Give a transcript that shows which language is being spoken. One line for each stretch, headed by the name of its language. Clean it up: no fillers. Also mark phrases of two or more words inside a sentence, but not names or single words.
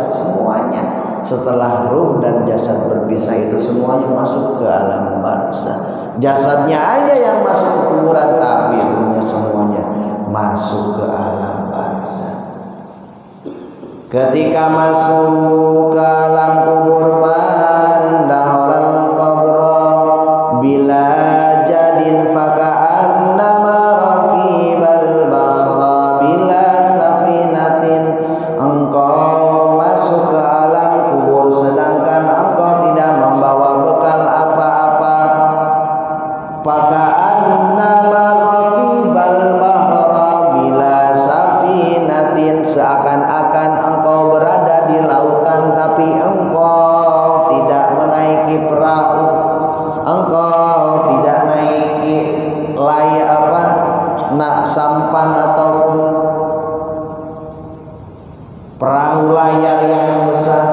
Indonesian: Semuanya setelah ruh dan jasad berpisah itu semuanya masuk ke alam barzah. Jasadnya aja yang masuk ke kuburan, tapi ruhnya semuanya masuk ke alam barzah. Ketika masuk ke alam kubur,
Arabic: من دخل القبر بلا زاد فكأنما ركب البحر بلا سفينة.
Indonesian: Engkau masuk ke alam kubur sedangkan engkau tidak membawa bekal apa-apa.
Arabic: فكأنما ركب البحر بلا سفينة,
Indonesian: seakan-akan engkau berada di lautan tapi engkau tidak menaiki perahu, engkau tidak naiki sampan ataupun perahu layar yang besar.